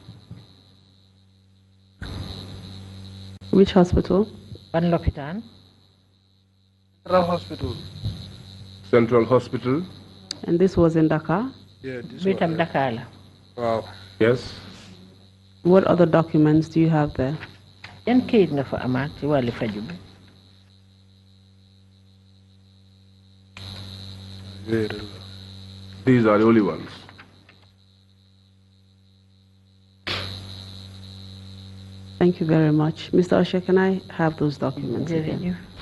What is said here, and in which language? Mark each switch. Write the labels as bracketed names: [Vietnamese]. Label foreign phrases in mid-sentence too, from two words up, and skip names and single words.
[English] Which hospital? [Wolof] Ban Lopitan. [English] Central Hospital. Central Hospital. And this was in Dakar? Yeah, this [Wolof] Bitam Dakar. [English] Wow. Yes. What other documents do you have there? [Wolof] Yan kayit nga fa amaat ci wàllu faju bi? [English] These are the only ones. Thank you very much. Mr. Osher, can I have those documents again?